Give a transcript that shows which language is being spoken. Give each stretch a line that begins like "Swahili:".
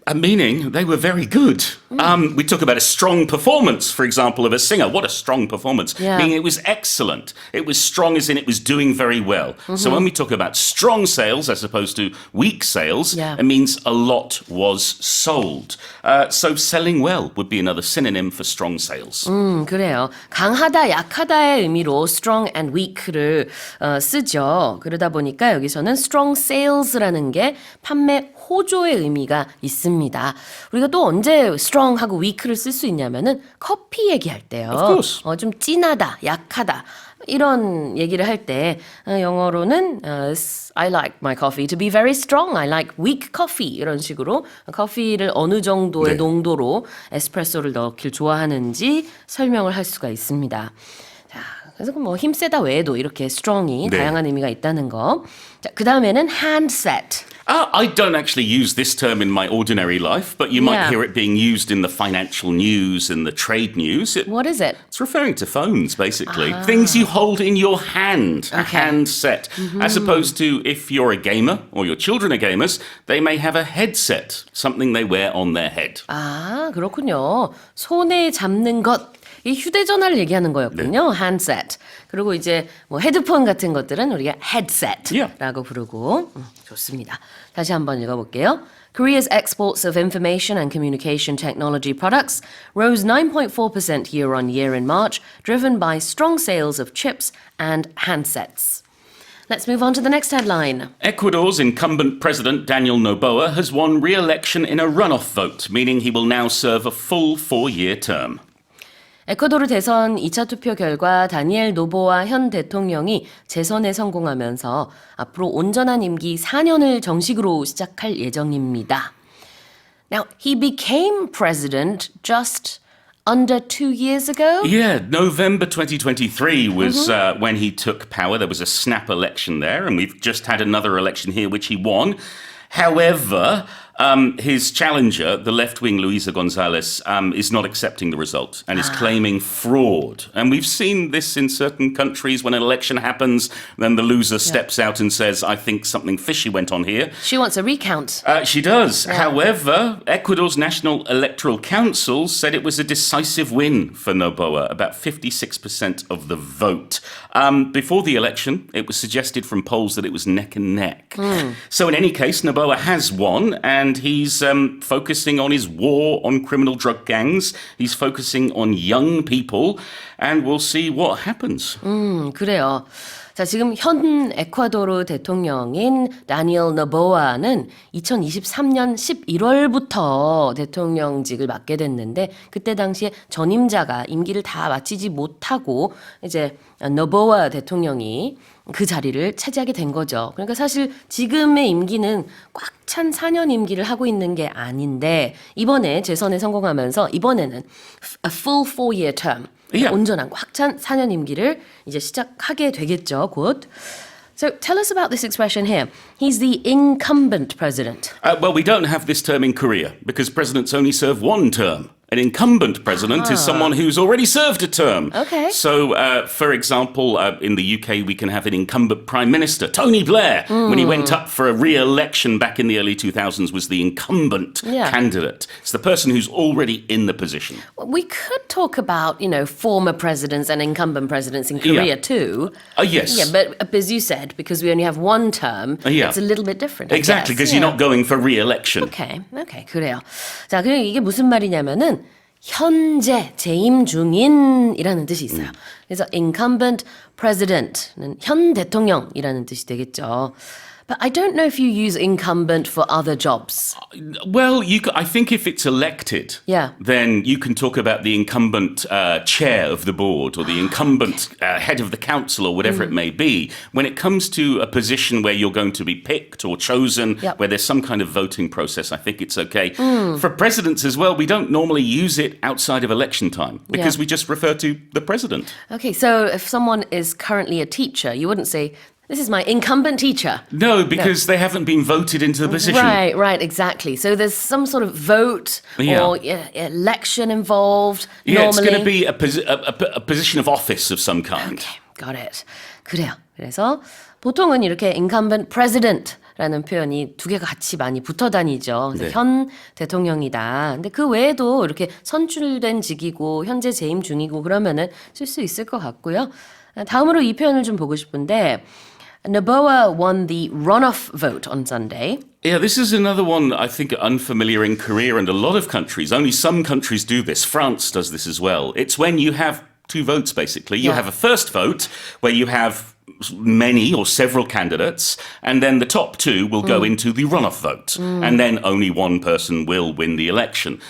English: Meaning they were very good. We talk about a strong performance, for example, of a singer. What a strong performance. Yeah. Meaning it was excellent. It was strong as in it was doing very well. So when we talk about strong sales as opposed to weak sales, it means a lot was sold. So selling well would be another synonym for strong sales.
Korean: 그래요. 강하다, 약하다의 의미로
English: strong and weak
Korean: 를 쓰죠. 그러다 보니까 여기서는 strong sales라는 게 판매 호조의 의미가 있습니다. 우리가 또 언제 strong하고 weak를 쓸 수 있냐면은 커피 얘기할 때요.
English: Of course.
Korean: 좀 진하다, 약하다. 이런 얘기를 할 때 영어로는
English: I like my coffee to be very strong. I like weak coffee.
Korean: 이런 식으로 커피를 어느 정도의 농도로 에스프레소를 넣길 좋아하는지 설명을 할 수가 있습니다. 자, 그래서 뭐 힘세다 외에도 이렇게 strong이 다양한 의미가 있다는 거. 자, 그 다음에는 handset.
English: I don't actually use this term in my ordinary life, but you might hear it being used in the financial news and the trade news. What is it? It's referring to phones, basically. Things you hold in your hand, a handset. As opposed to if you're a gamer or your children are gamers, they may have a headset, something they wear on their head.
Korean: 아, 그렇군요. 손에 잡는 것. 이 휴대전화를 얘기하는 거였군요.
English: handset.
Korean: 그리고 이제 뭐 헤드폰 같은 것들은 우리가 headset라고 부르고 좋습니다. 다시 한번 읽어볼게요.
English: Korea's exports of information and communication technology products rose 9.4% year on year in March, driven by strong sales of chips and handsets. Let's move on to the next headline. Ecuador's incumbent president, Daniel Noboa, has won re-election in a runoff vote, meaning he will now serve a full 4-year term.
Korean: 에콰도르 대선 2차 투표 결과 다니엘 노보아 현 대통령이 재선에 성공하면서 앞으로 온전한 임기 4년을 정식으로 시작할 예정입니다.
English: Now, he became president just under 2 years ago? Yeah, November 2023 was when he took power. There was a snap election there, and we've just had another election here, which he won. However, his challenger, the left-wing Luisa Gonzalez, is not accepting the result and is claiming fraud. And we've seen this in certain countries when an election happens, then the loser steps out and says, I think something fishy went on here. She wants a recount. She does. However, Ecuador's National Electoral Council said it was a decisive win for Noboa, about 56% of the vote. Before the election, it was suggested from polls that it was neck and neck. So in any case, Noboa has won, and and he's focusing on his war on criminal drug gangs. He's focusing on young people, and we'll see what happens.
Korean: 그래요. 자, 지금 현 에콰도르 대통령인 다니엘 노보아는 2023년 11월부터 대통령직을 맡게 됐는데 그때 당시에 전임자가 임기를 다 마치지 못하고 이제 노보아 대통령이 그 자리를 차지하게 된 거죠. 그러니까 사실 지금의 임기는 꽉 찬 4년 임기를 하고 있는 게 아닌데 이번에 재선에 성공하면서 이번에는
English: a full 4-year term Yeah.
Korean: 온전한 꽉 찬 4년 임기를 이제 시작하게 되겠죠, 곧.
English: So tell us about this expression here. He's the incumbent president. Well, we don't have this term in Korea because presidents only serve one term. An incumbent president is someone who's already served a term. Okay. So, for example, in the UK, we can have an incumbent prime minister. Tony Blair, when he went up for a re-election back in the early 2000s, was the incumbent candidate. It's the person who's already in the position. We could talk about, former presidents and incumbent presidents in Korea too. Yes. Yeah, but as you said, because we only have one term, Yeah. it's a little bit different. I Exactly, guess. because you're not going for re-election.
Korean: Okay, 그래요. 자, 그리고 이게 무슨 말이냐면은 현재 재임 중인이라는 뜻이 있어요. 그래서 incumbent president는 현 대통령이라는 뜻이 되겠죠.
English: But I don't know if you use incumbent for other jobs. Well, I think if it's elected, Yeah. then you can talk about the incumbent chair of the board or the incumbent head of the council or whatever it may be. When it comes to a position where you're going to be picked or chosen, Yep. where there's some kind of voting process, I think it's okay. For presidents as well, we don't normally use it outside of election time because Yeah. we just refer to the president. Okay, so if someone is currently a teacher, you wouldn't say, this is my incumbent teacher. No, because they haven't been voted into the position. Right, exactly. So there's some sort of vote Yeah. or election involved. Yeah, it's normally. going to be a position of office of some kind. Okay, got it.
Korean: 그래요. 그래서 보통은 이렇게 incumbent president라는 표현이 두 개가 같이 많이 붙어 다니죠. 그래서 네. 현 대통령이다. 근데 그 외에도 이렇게 선출된 직이고 현재 재임 중이고 그러면은 쓸 수 있을 것 같고요. 다음으로 이 표현을 좀 보고 싶은데
English: Noboa won the runoff vote on Sunday. Yeah, this is another one I think unfamiliar in Korea and a lot of countries. Only some countries do this. France does this as well. It's when you have two votes, basically. You Yeah. have a first vote where you have many or several candidates, and then the top two will go into the runoff vote, and then only one person will win the election.